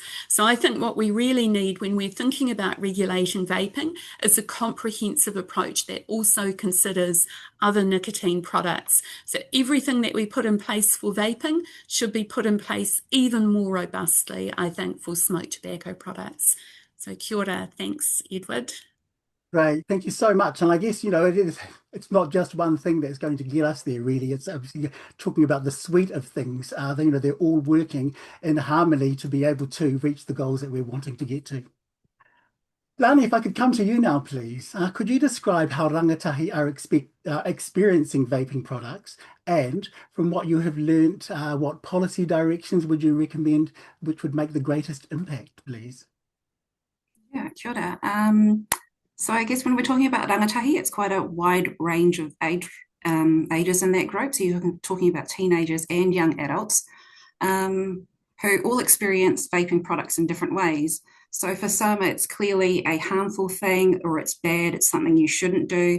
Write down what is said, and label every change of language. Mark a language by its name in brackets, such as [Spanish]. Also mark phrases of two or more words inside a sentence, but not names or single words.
[English] So I think what we really need when we're thinking about regulating vaping is a comprehensive approach that also considers other nicotine products. So everything that we put in place for vaping should be put in place even more robustly, I think, for smoked tobacco products. [Māori] So kia ora, [English] thanks, Edward. Great, thank you so much. And I guess, it's not just one thing that's going to get us there, really. It's obviously talking about the suite of things. They're all working in harmony to be able to reach the goals that we're wanting to get to. Lani, if I could come to you now, please. Could you describe how rangatahi are experiencing vaping products, and from what you have learnt, what policy directions would you recommend which would make the greatest impact, please? Yeah, [Māori] kia ora. [English] So I guess when we're talking about rangatahi, it's quite a wide range of ages in that group. So you're talking about teenagers and young adults who all experience vaping products in different ways. So for some, it's clearly a harmful thing, or it's bad, it's something you shouldn't do.